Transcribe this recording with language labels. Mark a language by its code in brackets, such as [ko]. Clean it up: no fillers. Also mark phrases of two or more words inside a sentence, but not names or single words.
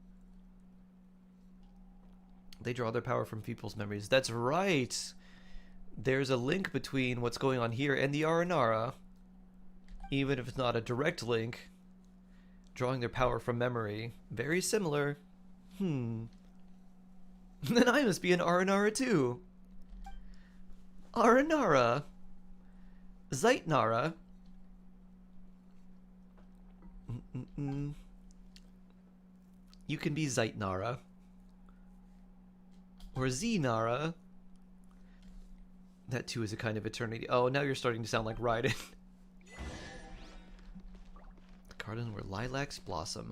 [en] They draw their power from people's memories. That's right. There's a link between what's going on here and the Aranara. Even if it's not a direct link. Drawing their power from memory. Very similar. Then I must be an Aranara too. Aranara. Zeitnara. You can be Zeitnara. Or Zenara. That too is a kind of eternity. Oh, now you're starting to sound like Raiden. The garden where lilacs blossom.